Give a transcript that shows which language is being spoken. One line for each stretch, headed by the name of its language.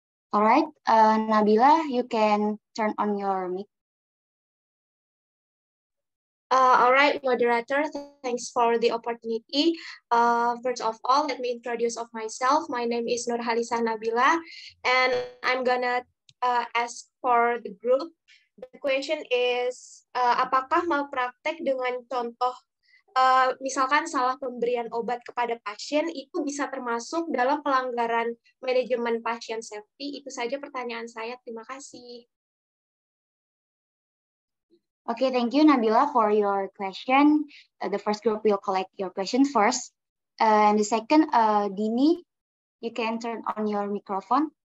English: All right, Nabila, you can turn on your mic. All right, moderator, thanks for the opportunity. First of all, let me introduce of myself. My name is Nurhalisa Nabila, and I'm gonna ask for the group. The question is,
Indonesian: apakah malpraktek dengan contoh misalkan salah pemberian obat kepada pasien itu bisa termasuk dalam pelanggaran manajemen pasien safety? Itu saja pertanyaan saya. Terima kasih.
English: Okay, thank you, Nabila, for your question. The first group will collect your question first. And the second, Dini, you can turn on your microphone.